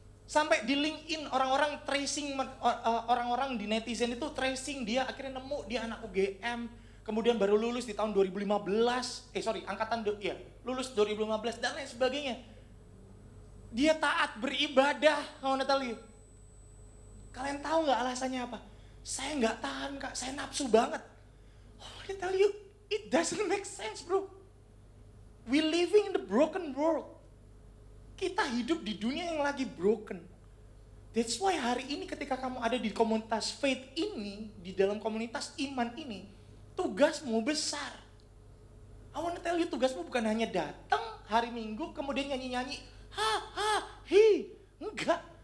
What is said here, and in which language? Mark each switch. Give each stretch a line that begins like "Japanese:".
Indonesian: Sampai di LinkedIn orang-orang tracing, orang-orang di netizen itu tracing dia, akhirnya nemu dia anak UGM. Kemudian baru lulus di tahun 2015, lulus 2015 dan lain sebagainya. Dia taat beribadah,
English: I wanna tell you.
Indonesian: Kalian tahu gak alasannya apa? Saya gak tahan kak, saya nafsu banget.
English: I wanna tell you, it doesn't make sense bro. We living in the broken world.
Indonesian: Kita hidup di dunia yang lagi broken. That's why hari ini ketika kamu ada di komunitas faith ini, di dalam komunitas iman ini, tugasmu besar.
English: I wanna tell you,
Indonesian: tugasmu bukan hanya datang hari Minggu kemudian nyanyi-nyanyi, hi. Enggak.